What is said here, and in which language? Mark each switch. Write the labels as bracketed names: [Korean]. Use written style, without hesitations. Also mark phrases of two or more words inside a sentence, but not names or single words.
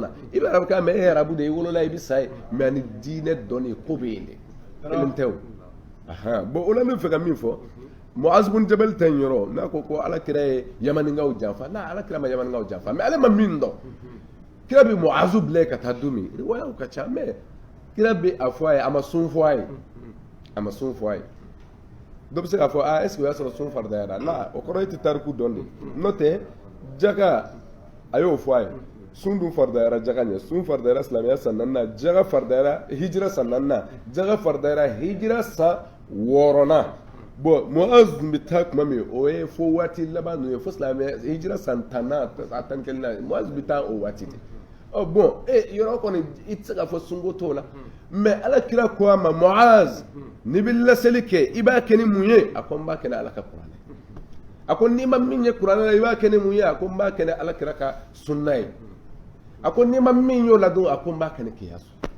[Bambara] na i bɛ arabu kan mɛ e ye arabu de i wolola i bɛ sa ye mɛ ani diinɛ dɔnni ko bɛ yen de kelen tɛ o bon o la n bɛ fɛ ka min fɔ Muaz bin Jabal ta yɔrɔ n'a ko ala kira ye yamaninkaw janfa n'a ala kira ma yamaninkaw janfa mɛ ale ma min dɔn kira bɛ Muazu bila ka taa don min riwayaw ka ca mɛ kira bɛ a fɔ a ye a ma sun fɔ a ye a ma sun fɔ a ye dɔ bɛ se k'a fɔ [French] est-ce que [Bambara] o y'a sɔrɔ sun faridayara la o kɔrɔ e tɛ tariku dɔn de n'o tɛ jaka a y'o fɔ a ye sun dun faridayara jaka ɲɛ sun faridayara silamɛya san 4nan jaka faridayara hijira san 4nan jaka faridayara hijira san 6nan bon Muaz bɛ taa tuma min o ye fo waati laban ninnu ye fo silamɛya hijira san 10nan a 11nan Muaz bɛ taa o waati de bon yɔrɔ kɔni i tɛ se k'a fɔ sunko t'o la mɛ ala kira ko a ma Muaz n'i bɛ laseli kɛ i b'a kɛ ni mun ye a ko n b'a kɛ ni ala ka kuranɛ a ko n'i ma min ye kuranɛ la i b'a kɛ ni mun ye a ko n b'a kɛ ni ala kira ka sunna ye a ko n'i ma min y'o la dun a ko n b'a kɛ ni kiyasu